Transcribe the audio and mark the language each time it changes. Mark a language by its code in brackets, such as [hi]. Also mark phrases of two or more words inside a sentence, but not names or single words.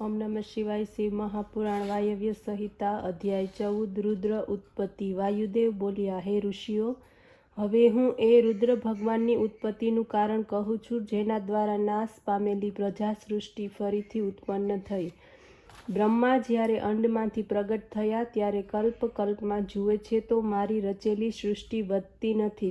[sa] ओम नमः शिवाय। [gu] શિવ મહાપુરાણ વાયવ્ય સંહિતા અધ્યાય 14 રુદ્ર ઉત્પત્તિ। વાયુદેવ બોલ્યા, હે ઋષિઓ, હવે હું એ રુદ્ર ભગવાનની ઉત્પત્તિનું કારણ કહું છું, જેના દ્વારા નાશ પામેલી પ્રજા સૃષ્ટિ ફરીથી ઉત્પન્ન થઈ. બ્રહ્મા જ્યારે અંડમાંથી પ્રગટ થયા ત્યારે કલ્પમાં જુએ છે તો મારી રચેલી સૃષ્ટિ વધતી નથી.